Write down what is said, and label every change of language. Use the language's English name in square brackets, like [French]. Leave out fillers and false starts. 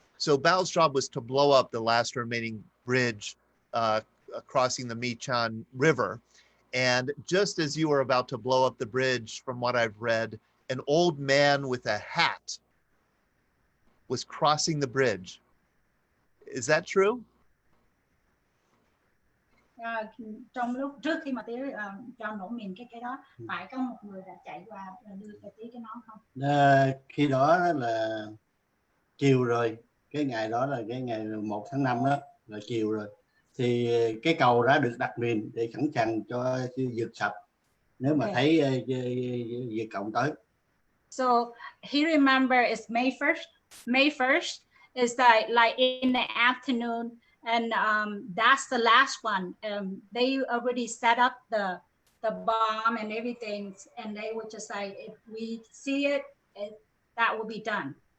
[English] So Bao's job was to blow up the last remaining bridge crossing the Michan River. And just as you were about to blow up the bridge, from what I've read, an old man with a hat was crossing the bridge. Is that true? [Vietnamese] Trong lúc trước khi mà tía cho nổ mìn cái đó, phải có một người đã chạy qua đưa cho tía cái nón không? Khi đó là chiều rồi, cái ngày đó là cái ngày 1 tháng 5 đó, là chiều rồi. Thì cái cầu đã được đặt mìn để sẵn sàng cho vượt sập nếu mà thấy Việt Cộng tới. [English] So he remember it's May 1st, It's like in the afternoon, and that's the last one. They already set up the bomb and everything, and they were just like, if we see it, that will be done.